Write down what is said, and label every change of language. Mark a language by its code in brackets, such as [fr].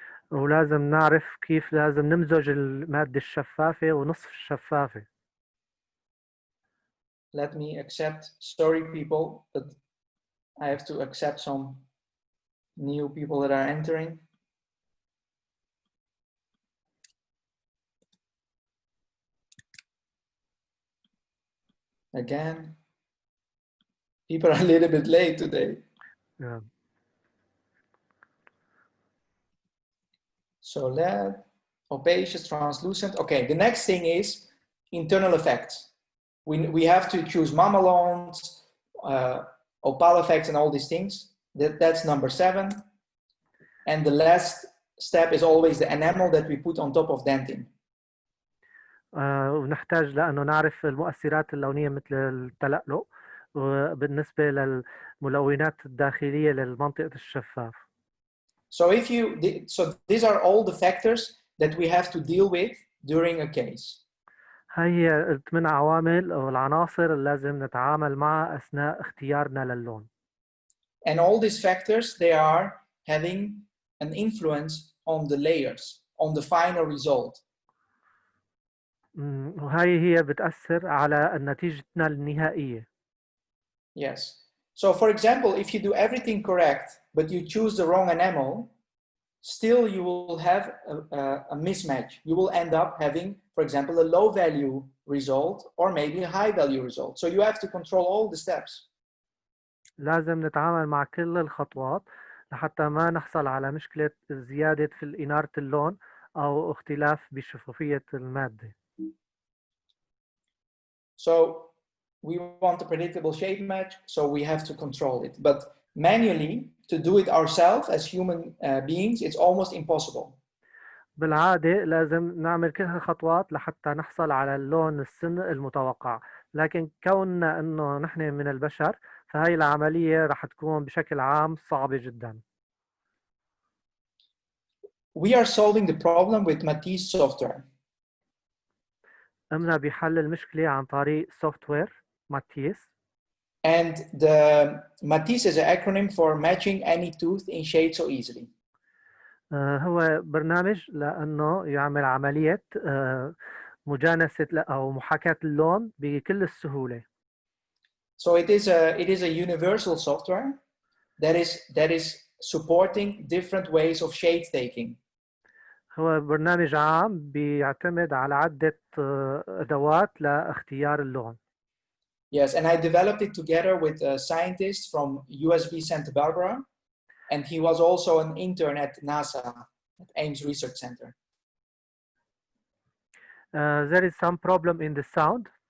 [ar] ولازم نعرف كيف لازم نمزج المادة الشفافة ونصف الشفافة. [en] Let me accept, sorry people, but I have to accept some new people that are entering. Again, people are a little bit late today. Yeah. So that opacious, translucent. Okay, the next thing is internal effects. We have to choose mammalons, opal effects, and all these things. That's number 7. And the last step is always the enamel that we put on top of dentin. [ar] ونحتاج لأنه نعرف المؤثرات اللونية مثل التلألؤ وبالنسبة للملونات الداخلية للمنطقة الشفاف. [en] So these are all the factors that we have to deal with during a case. [ar] هي 8 عوامل أو العناصر اللي لازم نتعامل معها أثناء اختيارنا للون. [en] And all these factors, they are having an influence on the layers, on the final result. [ar] وهي هي بتأثر على نتيجتنا النهائية. [en] Yes. So for example, if you do everything correct, but you choose the wrong enamel, still you will have a mismatch. You will end up having, for example, a low value result or maybe a high value result. So you have to control all the steps. [ar] لازم نتعامل مع كل الخطوات لحتى ما نحصل على مشكلة زيادة في إنارة اللون أو اختلاف بشفافية المادة. [en] So we want a predictable shape match, so we have to control it. But manually, to do it ourselves as human beings, it's almost impossible. [ar] بالعادة لازم نعمل كل هالخطوات لحتى نحصل على اللون السن المتوقع، لكن كوننا انه نحن من البشر فهي العملية رح تكون بشكل عام صعبة جدا. [en] We are solving the problem with matisse software. [ar] قمنا بحل المشكلة عن طريق سوفت وير ماتيس. [en] And the matisse is an acronym for matching any tooth in shade so easily. [ar] هو برنامج لأنه يعمل عملية مجانسة أو محاكاة اللون بكل السهولة. [en] So it is a universal software that is supporting different ways of shade taking. [ar] هو برنامج عام بيعتمد على عدة أدوات لاختيار اللون. [en] Yes, and I developed it together with a scientist from USB Santa Barbara, and he was also an intern at NASA, at Ames Research Center. There is some problem in the sound.